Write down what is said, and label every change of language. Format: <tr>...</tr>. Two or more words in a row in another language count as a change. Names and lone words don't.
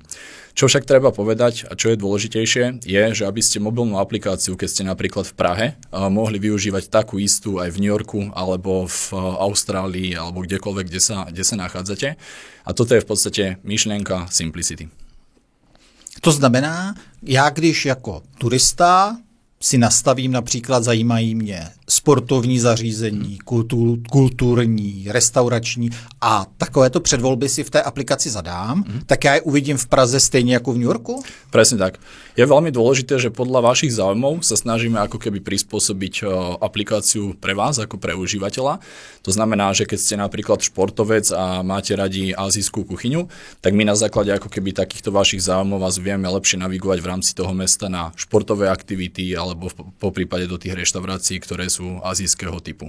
<sk>Čo však treba povedať a čo je dôležitejšie, je, že aby ste mobilnú aplikáciu, keď ste napríklad v Prahe, mohli využívať takú istú aj v New Yorku alebo v Austrálii alebo kdekoľvek, kde sa nachádzate. A toto je v podstate myšlienka Simplicity.</sk> <cs>To znamená, já když jako turista si nastavím například, zajímají mě sportovní zařízení, kulturní, restaurační a takovéto předvolby si v té aplikaci zadám, tak já je uvidím v Praze stejně jako v New Yorku?</cs> <sk>Presne tak. Je veľmi dôležité, že podľa vašich záujmov sa snažíme ako keby prispôsobiť aplikáciu pre vás ako pre užívateľa. To znamená, že keď ste napríklad športovec a máte radi azijskú kuchyňu, tak my na základe ako keby takýchto vašich záujmov vás vieme lepšie navigovať v rámci toho mesta na športové aktivity alebo po prípade do tých reštaurácií, ktoré sú azijského typu.</sk>